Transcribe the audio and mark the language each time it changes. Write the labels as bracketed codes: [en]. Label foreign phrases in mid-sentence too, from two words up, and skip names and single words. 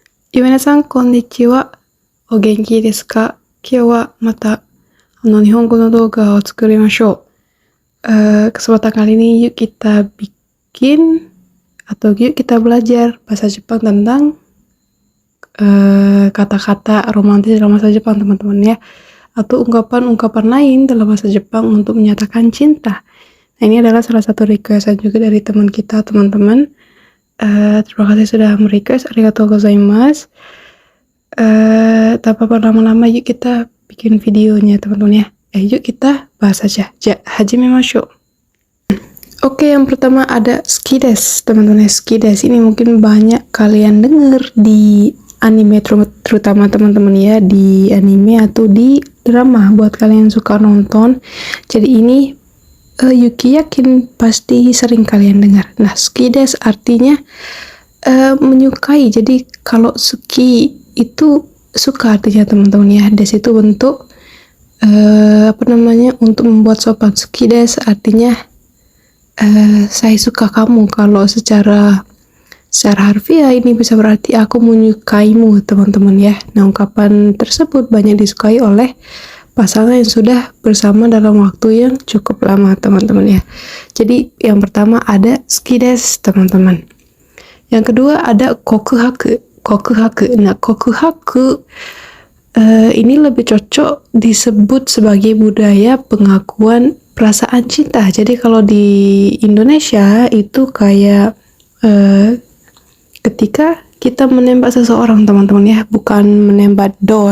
[ja] ゆめなさん、こんにちは. お元気ですか? 今日はまた日本語の動画を作りましょう. [id] Kesempatan kali ini yuk kita bikin atau yuk kita belajar bahasa Jepang tentang kata-kata romantis dalam bahasa Jepang, teman-teman ya, atau ungkapan-ungkapan lain dalam bahasa Jepang untuk menyatakan cinta. Nah, ini adalah salah satu requestan juga dari teman kita, teman-teman. Terima kasih sudah merequest, [ja] ありがとうございます. [id] Tanpa berlama-lama, yuk kita bikin videonya, teman-teman ya. Yuk kita bahas aja. Hajimemashou. Oke, yang pertama ada [ja] 好きです, [id] teman-teman. [ja] 好きです [id] ini mungkin banyak kalian denger di anime, terutama teman-teman ya, di anime atau di drama buat kalian yang suka nonton. Jadi ini Yuki yakin pasti sering kalian dengar. Nah, [ja] 好きです [id] artinya menyukai. Jadi kalau suki itu suka artinya, teman-teman ya. Desu itu bentuk untuk membuat sopan. [ja] 好きです [id] artinya saya suka kamu. Kalau secara harfiah ini bisa berarti aku menyukaimu, teman-teman ya. Nah, ungkapan tersebut banyak disukai oleh pasangan yang sudah bersama dalam waktu yang cukup lama, teman-teman ya. Jadi yang pertama ada [ja] 好きです, [id] teman-teman. Yang kedua ada kokuhaku. Nah, kokuhaku ini lebih cocok disebut sebagai budaya pengakuan perasaan cinta. Jadi kalau di Indonesia itu kayak ketika kita menembak seseorang, teman-teman ya, bukan menembak door.